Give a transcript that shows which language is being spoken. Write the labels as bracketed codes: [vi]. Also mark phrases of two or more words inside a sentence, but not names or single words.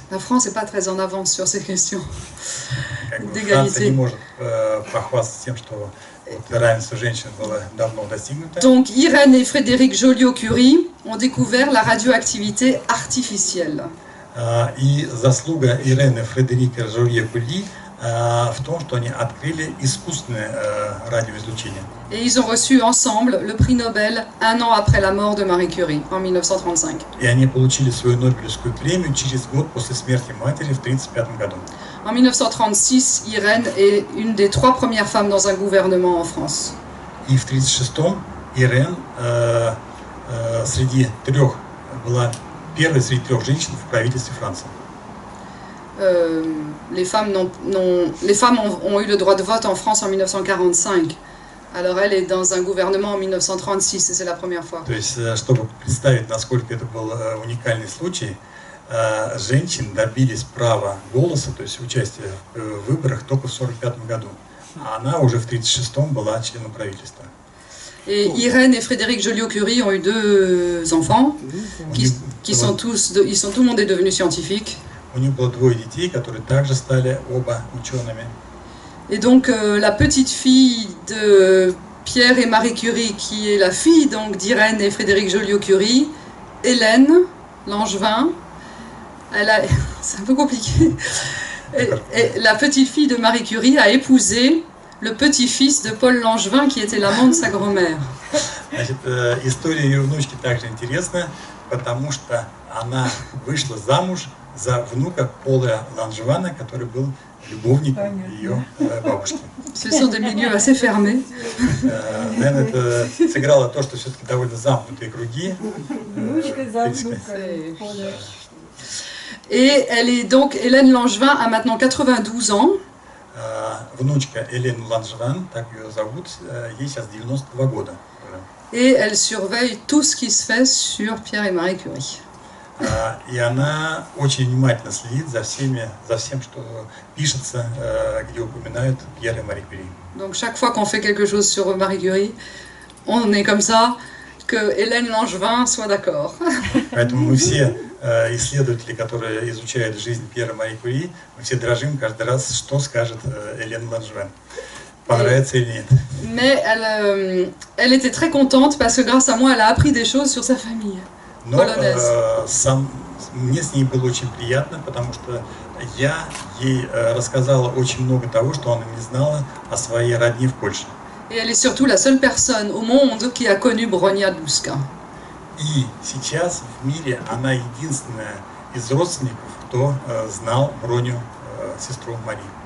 [fr] La France n'est pas très en avance sur ces questions [ru] Как бы [fr] d'égalité. [ru] Франция не может похвастаться тем, что вот равенство женщин было давно достигнуто. [fr] Donc, Irène et Frédéric Joliot-Curie ont découvert la radioactivité artificielle. [ru] И заслуга Ирены Фредерика Жолио-Кюри в том, что они открыли искусственное радиоизлучение. [fr] Et ils ont reçu ensemble le prix Nobel un an après la mort de Marie Curie, en 1935. [ru] И они получили свою Нобелевскую премию через год после смерти матери в 1935 году. [fr] En 1936, Irène est une des 3 premières femmes dans un gouvernement en France. [ru] И в 1936-м Ирен была первой среди 3 женщин в правительстве Франции. [fr] Les femmes ont eu le droit de vote en France en 1945. Alors elle est dans un gouvernement en 1936, et c'est la première fois. [ru] То есть, чтобы представить, насколько это был уникальный случай, женщин добились права голоса, то есть участия в выборах только в 1945 году. А она уже в 1936-м была членом правительства. [fr] Et Irène et Frédéric Joliot-Curie ont eu 2 enfants, tout le monde est devenu scientifique. [ru] У них было 2 детей, которые также стали оба учеными. [fr] Et donc la petite fille de Pierre et Marie Curie, qui est la fille donc d'Irène et Frédéric Joliot-Curie, Hélène Langevin, c'est un peu compliqué. Et la petite fille de Marie Curie a épousé le petit-fils de Paul Langevin, qui était l'amant de sa grand-mère. [ru] Значит, история ее внучки также интересна, потому что она вышла замуж за внука Пола Ланжевана, который был любовником ее бабушки. [fr] Ce sont des milieux assez fermés. [ru] Наверное, это сыграло то, что все-таки довольно замкнутые круги. Внучка за внука. [fr] Et elle est donc, Hélène Langevin a maintenant 92 ans. [ru] Внучка Элен Ланжеван, так ее зовут, ей сейчас 92 года. [fr] Et elle surveille tout ce qui se fait sur Pierre et Marie Curie. [ru] И она очень внимательно следит за всем, что пишется, где упоминают Пьер и Мари Кюри. [fr] Donc chaque fois qu'on fait quelque chose sur Marie Curie, on est comme ça, que Hélène Langevin soit d'accord. [ru] Поэтому мы все исследователи, которые изучают жизнь Пьера и Мари Кюри, мы все дрожим каждый раз, что скажет Элен Ланжеван. Понравится или нет. [fr] Mais elle était très contente parce que grâce à moi, elle a appris des choses sur sa famille. [ru] Но мне с ней было очень приятно, потому что я ей рассказала очень много того, что она не знала о своей родне в Польше. [fr] Et elle est surtout la seule personne au monde qui a connu Bronia Dłuska. [ru] И сейчас в мире она единственная из родственников, кто знал Броню, сестру Марии.